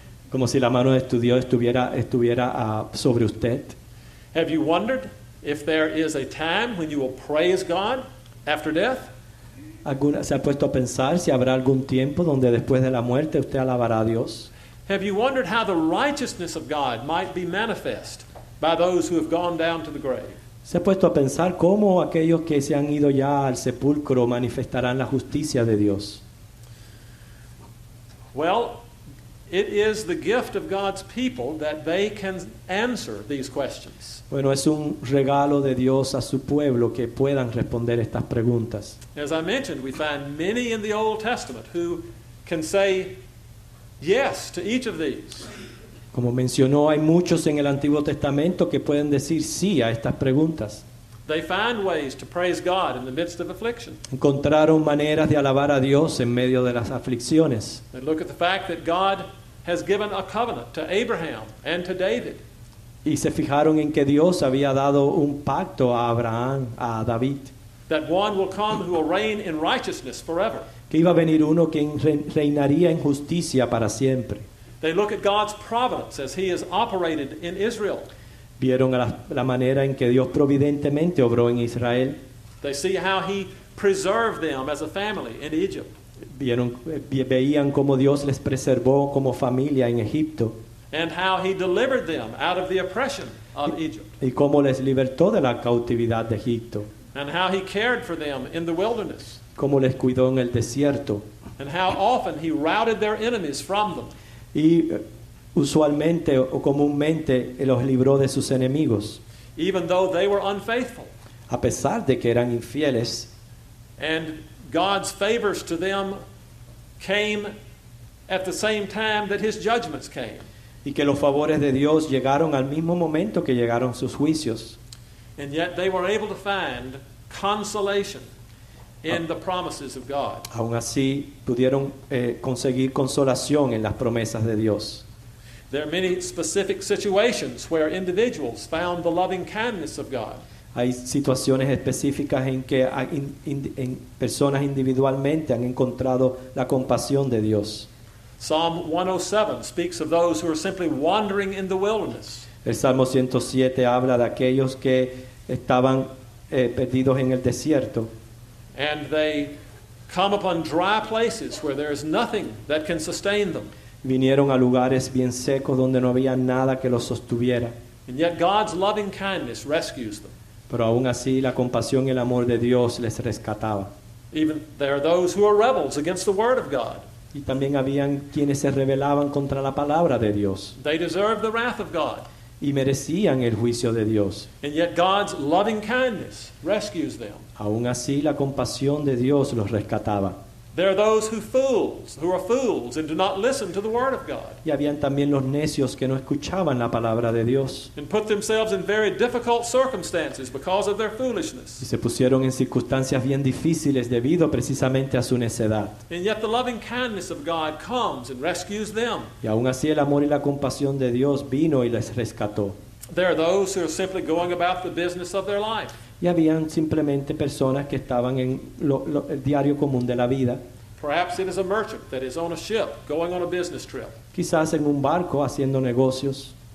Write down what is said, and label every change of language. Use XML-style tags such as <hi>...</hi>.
<es>como si la mano de tu Dios estuviera sobre usted?</es> <en>have you wondered if there is a time when you will praise God after death?</en> <es>¿Se ha puesto a pensar si habrá algún tiempo donde después de la muerte usted alabará a Dios?</es> <en>Have you wondered how the righteousness of God might be manifest by those who have gone down to the grave?</en> <es>¿Se ha puesto a pensar cómo aquellos que se han ido ya al sepulcro manifestarán la justicia de Dios?</es> <en>Well, it is the gift of God's people that they can answer these questions.</en> <es>Bueno, es un regalo de Dios a su pueblo que puedan responder estas preguntas.</es> <en>As I mentioned, we find many in the Old Testament who can say yes to each of these.</en> <es>Como mencionó, hay muchos en el Antiguo Testamento que pueden decir sí a estas preguntas.</es> <en>They find ways to praise God in the midst of affliction.</en> <es>Encontraron maneras de alabar a Dios en medio de las aflicciones.</es> <en>They look at the fact that God has given a covenant to Abraham and to David.</en> <es>Y se fijaron en que Dios había dado un pacto a Abraham, a David,</es> <en>That one will come who will reign in righteousness forever.</en> <es>que iba a venir uno que reinaría en justicia para siempre.</es> <en>They look at God's providence as He has operated in Israel.</en> <es>Vieron la manera en que Dios providentemente obró en Israel.</es> <en>They see how He preserved them as a family in Egypt.</en> <es>Veían cómo Dios les preservó como familia en Egipto</es> <en>And how He delivered them out of the oppression of Egypt.</en> <es>y cómo les libertó de la cautividad de Egipto,</es> <en>And how He cared for them in the wilderness.</en> <es>cómo les cuidó en el desierto</es> <en>And how often He routed their enemies from them.</en> <es>y usualmente o comúnmente los libró de sus enemigos,</es> <en>Even though they were unfaithful.</en> <es>a pesar de que eran infieles.</es> <en>And God's favors to them came at the same time that His judgments came.</en> <es>Y que los favores de Dios llegaron al mismo momento que llegaron sus juicios.</es> <en>And yet they were able to find consolation in the promises of God.</en> <es>Aún así pudieron conseguir consolación en las promesas de Dios.</es> <en>There are many specific situations where individuals found the loving kindness of God.</en> <es>Hay situaciones específicas en que en personas individualmente han encontrado la compasión de Dios.</es> <en>Psalm 107 speaks of those who are simply wandering in the wilderness.</en> <es>El Salmo 107 habla de aquellos que estaban perdidos en el desierto</es> <en>And they come upon dry places where there is nothing that can sustain them.</en> <es>vinieron a lugares bien secos donde no había nada que los sostuviera.</es> <en>And yet God's loving kindness rescues them.</en> <es>Pero aún así la compasión y el amor de Dios les rescataba.</es> <en>Even there are those who are rebels against the word of God.</en> <es>Y también habían quienes se rebelaban contra la palabra de Dios</es> <en>They deserve the wrath of God.</en> <es>y merecían el juicio de Dios.</es> <en>And yet God's loving kindness rescues them.</en> <es>Aún así la compasión de Dios los rescataba.</es> <en>There are those who are fools and do not listen to the word of God</en> <es>Y habían también los necios que no escuchaban la palabra de Dios</es> <en>and put themselves in very difficult circumstances because of their</en> <es>y</es> <en>foolishness.</en> <es>se pusieron en circunstancias bien difíciles debido precisamente a su necedad.</es> <en>And yet the loving kindness of God comes and rescues them.</en> <es>Y aún así el amor y la compasión de Dios vino y les rescató.</es> <en>There are those who are simply going about the business of their life.</en> <es>Y habían simplemente personas que estaban en el diario común de la vida,</es> <en>Perhaps it is a merchant that is on a ship going on a business trip.</en> <es>quizás en un barco haciendo negocios,</es>